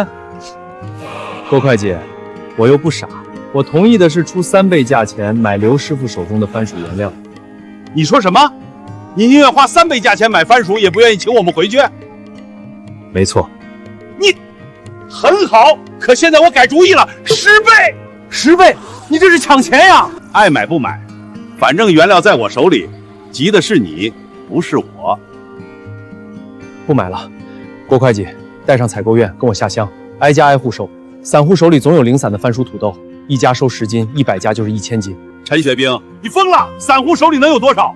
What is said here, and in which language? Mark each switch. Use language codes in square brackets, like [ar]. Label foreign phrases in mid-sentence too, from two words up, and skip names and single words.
[zh] 郭会计，我又不傻，我同意的是出3倍價錢買劉師傅手中的番薯原料。你說什麼？你寧願花3倍價錢買番薯，也不願意請我們回去？沒錯。你很好，可現在我改主意了，10倍！10倍？你這是搶錢呀！愛買不買，反正原料在我手裡，急的是你，不是我。不買了，郭会计，带上采购员跟我下乡，挨家挨户收。散户手裡總有零散的番薯、土豆，一家收10斤，100家就是1000斤。陳学兵，你瘋了！散户手裡能有多少？